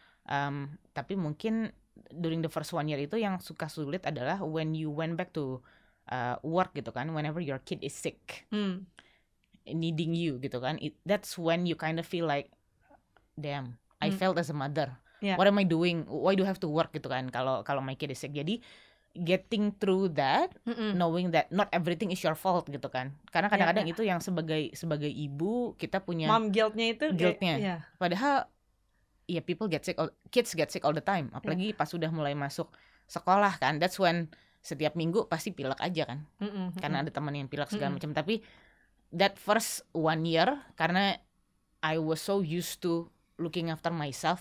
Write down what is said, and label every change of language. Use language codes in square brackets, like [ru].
[en] Tapi mungkin during the first 1 year itu yang sulit adalah when you went back to work gitu kan, whenever your kid is sick, needing you gitu kan, that's when you kind of feel like damn, I failed as a mother. What am I doing? Why do I have to work gitu kan? Kalau my kid is sick. Jadi getting through that, knowing that not everything is your fault gitu kan. [id] Karena kadang-kadang itu yang sebagai ibu kita punya mom guiltnya itu. [en] Padahal people get sick, kids get sick all the time. [id] Apalagi pas sudah mulai masuk sekolah kan. That's when setiap minggu pasti pilek aja kan. Karena ada teman yang pilek segala macam. Tapi that first 1 year, karena I was so used to looking after myself.